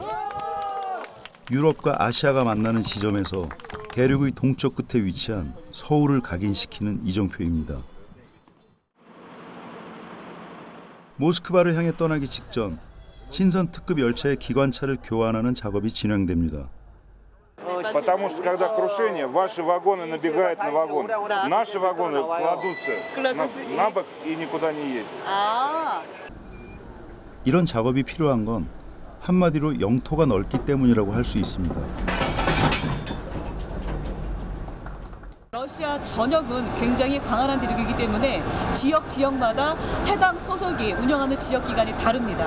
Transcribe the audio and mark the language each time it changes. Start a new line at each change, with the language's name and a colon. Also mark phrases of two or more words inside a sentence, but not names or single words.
Korean: 유럽과 아시아가 만나는 지점에서 대륙의 동쪽 끝에 위치한 서울을 각인시키는 이정표입니다. 모스크바를 향해 떠나기 직전 친선 특급 열차의 기관차를 교환하는 작업이 진행됩니다.
Russian: Потому что когда крушение, ваши вагоны набегают на вагон, наши вагоны кладутся на бок и никуда не едут.
Korean: 이런 작업이 필요한 건 한마디로 영토가 넓기 때문이라고 할 수 있습니다. 러시아 전역은 굉장히 광활한 대륙이기 때문에 지역마다 해당 소속이 운영하는 지역기관이 다릅니다.